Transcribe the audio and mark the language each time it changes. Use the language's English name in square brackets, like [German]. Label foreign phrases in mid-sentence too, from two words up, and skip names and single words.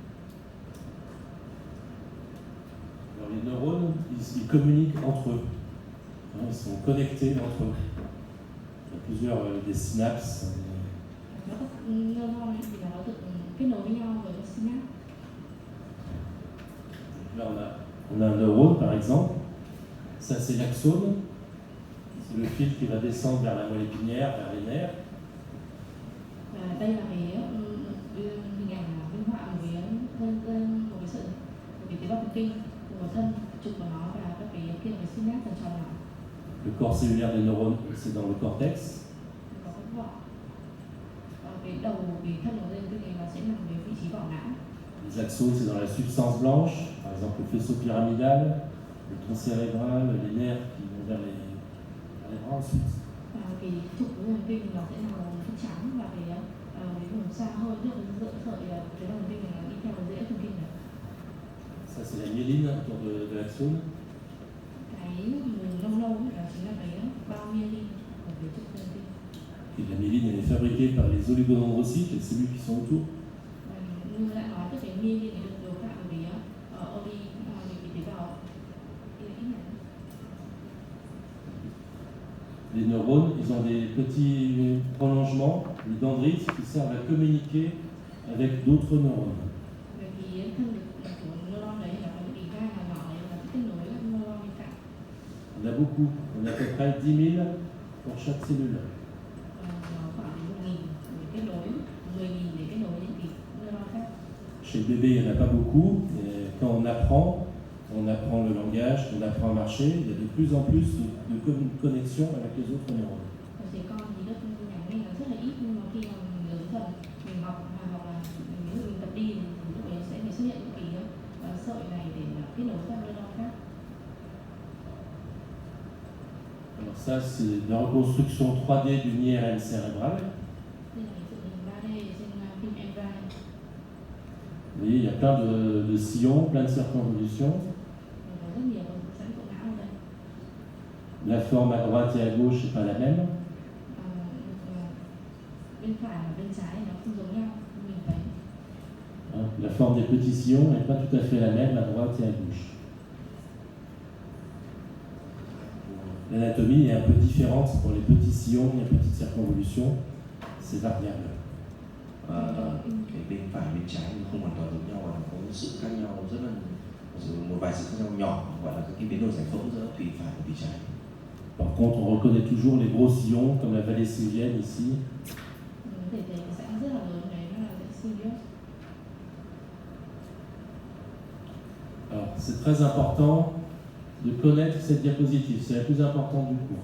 [French] Alors les neurones, ils communiquent entre eux. Ils sont connectés entre eux. Il y a plusieurs des synapses. [Vietnamese] Nó có neuron thì là nó được kết nối với nhau với cái synapse. [French] Là on a un neurone par exemple. Ça c'est l'axone. C'est le fil qui va descendre vers la moelle épinière, vers les nerfs. [Vietnamese] Đây là cái hình ảnh minh họa một cái tế bào thần kinh của thân trục của nó và các cái synapse ở trong nó. [French] Le corps cellulaire des neurones, c'est dans le cortex. [Vietnamese] Có cái vỏ. Cái đầu cái thân của dây thần kinh này nó sẽ nằm ở vị trí vỏ não. [French] Les axones, c'est dans la substance blanche, par exemple le faisceau pyramidal, le tronc cérébral, les nerfs qui vont vers les bras ensuite. [Vietnamese] Cái trục của dây thần kinh nó sẽ nằm ở phần trắng và cái vùng xa hơn, tức là giữa sợi cái thần kinh này nó đi theo cái rễ thần kinh này. [French] Ça, c'est la myéline autour de l'axone. [Vietnamese] Cái vùng nâu là chính là cái bao myelin của cái trục thần kinh. [French] Et la myéline, elle est fabriquée par les oligodendrocytes, les cellules qui sont autour. [Vietnamese] Như đã nói, cái myelin này được điều khiển bởi cái tế bào. [French] Les neurones, ils ont des petits prolongements, les dendrites, qui servent à communiquer avec d'autres neurones. [Vietnamese] Bởi vì thân của neuron đấy là có những cái gai nhỏ là kết nối các neuron bên cạnh. [French] On a beaucoup, on a à peu près 10 000 pour chaque cellule. [Vietnamese] Khoảng 1.000 để kết nối, 10.000 để kết nối những cái neuron khác. [French] Chez le bébé, il n'y en a pas beaucoup. Et quand on apprend le langage, on apprend à marcher, il y a de plus en plus de connexions avec les autres neurones. [Vietnamese] Ở trẻ con thì đất nhà mình là rất là ít, nhưng mà khi mà mình lớn dần, mình học hoặc là mình tập đi thì lúc ấy sẽ xuất hiện những cái sợi này để kết nối các neuron khác. [French] Alors ça, c'est la reconstruction 3D d'une IRM cérébrale. [Vietnamese] Đây là cái hình 3D trên phim MRI. [French] Vous voyez, il y a plein de sillons, plein de circonvolutions. [Vietnamese] Có rất nhiều sẵn của não ở đây. [French] La forme à droite et à gauche n'est pas la même. [Vietnamese] Bên phải và bên trái nó không giống nhau, mình thấy. [French] La forme des petits sillons n'est pas tout à fait la même à droite et à gauche. L'anatomie est un peu différente pour les petits sillons, les petites circonvolutions. C'est variable. [Vietnamese] Cái bên phải bên trái thì không hoàn toàn giống nhau và có sự khác nhau rất là một vài sự khác nhau nhỏ, gọi là các cái biến đổi giải phẫu giữa tùy phải và tùy trái. [French] Par contre, on reconnaît toujours les gros sillons comme la vallée sylvienne ici. Alors, c'est très important de connaître cette diapositive, c'est la plus importante du cours.